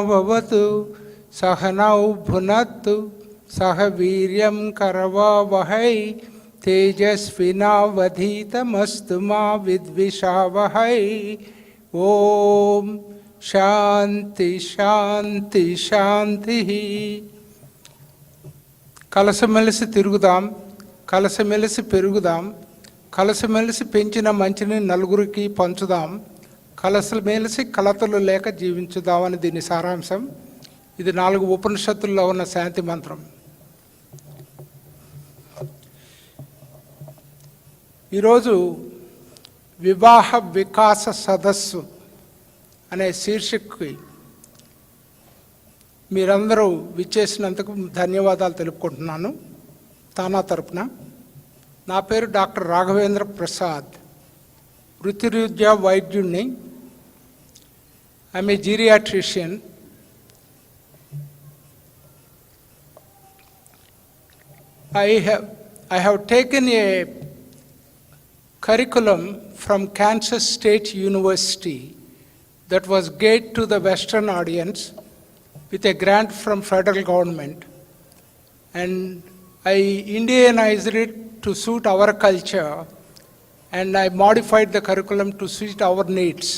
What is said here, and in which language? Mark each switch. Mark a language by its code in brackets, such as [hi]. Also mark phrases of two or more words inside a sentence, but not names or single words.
[sa] ववतु सहनौ भुनतु सहवीर्यं करवावहै तेजस्विन वधितमस्तु मा विद्विषावहै. ओम् शान्ति शान्ति शान्ति. [te] కలసమెలిసి తిరుగుదాం, కలసమెలిసి పెరుగుదాం, కలసమెలిసి పంచిన మంచిని నలుగురికి పంచుదాం, కలసమెలిసి కలతలు లేక జీవించుదామని దీని సారాంశం. ఇది 4 ఉపనిషత్తుల్లో ఉన్న శాంతి మంత్రం. ఈరోజు వివాహ వికాస సదస్సు అనే శీర్షికకి మీరందరూ విచ్చేసినందుకు ధన్యవాదాలు తెలుపుకుంటున్నాను తానా తరపున. నా పేరు డాక్టర్ రాఘవేంద్ర ప్రసాద్, వృత్తిరీత్యా వైద్యుడిని. [en] I'm a geriatrician. I have taken a curriculum from Kansas State University that was geared to the Western audience with a grant from federal government, and I Indianized it to suit our culture, and I modified the curriculum to suit our needs.